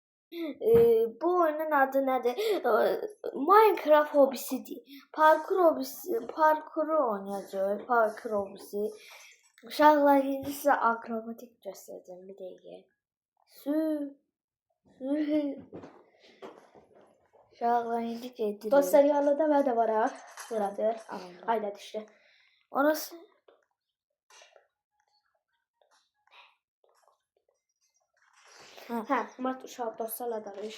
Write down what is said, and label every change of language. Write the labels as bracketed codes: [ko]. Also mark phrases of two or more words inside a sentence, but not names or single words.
[tr] Bu oyunun adı nedir? Minecraft hobisidir. Parkur hobisi, parkuru oynayacağız. Parkur hobisi. [az] Uşaqlar indi sizə akrobatik göstərəcəm bir dəqiqə. Uşaqlar indi gedir. Dostlar yanında mən də varam. [tr] Buradır. Aynen işte. Orası [az] Murat uşaq dostlarla danış.